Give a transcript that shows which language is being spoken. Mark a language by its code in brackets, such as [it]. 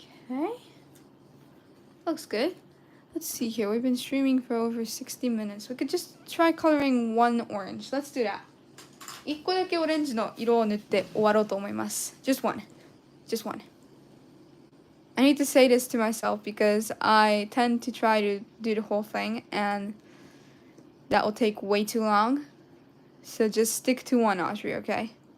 [en] Okay. Looks good. Let's see here. We've been streaming for over 60 minutes. We could just try coloring one orange. Let's do that. [ja] 1個だけオレンジの色を塗って終わろうと思います。 [en] Just one. Just one. I need to say this to myself because I tend to try to do the whole thing and that will take way too long. So just stick to one, Audrey, okay?